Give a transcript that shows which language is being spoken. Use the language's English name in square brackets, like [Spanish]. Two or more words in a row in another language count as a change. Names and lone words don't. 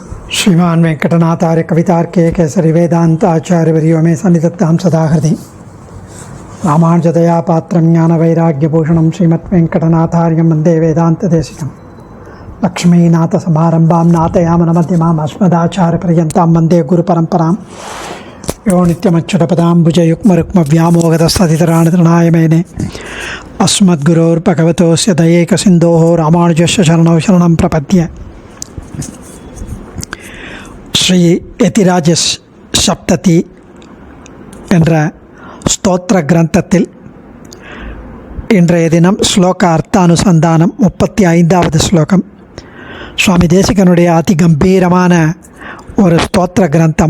[Sanskrit] श्रीमान वेंकटनाथार्य कवितार्के केसरी वेदांत आचार्यवर्यो मे सन्निधत्तां सदा हृदि रामानुजदया पात्रं ज्ञानवैराग्यभूषणं श्रीमद्वेंकटनाथार्यं वन्दे वेदान्तदेशिकं लक्ष्मीनाथसमारम्भां नाथयामनमध्यमाम् अस्मदाचार्यपर्यन्तां वन्दे गुरुपरम्परां यो नित्यमच्युतपदाम्बुजयुग्मरुक्मव्यामोहतस्तदितराणतृणाय मेने अस्मद्गुरोर्भगवतोऽस्य दयैकसिन्धोः रामानुजस्य शरणौ शरणं प्रपद्ये. [Tamil] ஸ்ரீ யதிராஜ சப்ததி என்ற ஸ்தோத்திர கிரந்தத்தில் இன்றைய தினம் ஸ்லோக அர்த்தானுசந்தானம் 35வது ஸ்லோகம். சுவாமி தேசிகனுடைய அதி கம்பீரமான ஒரு ஸ்தோத்திர கிரந்தம்.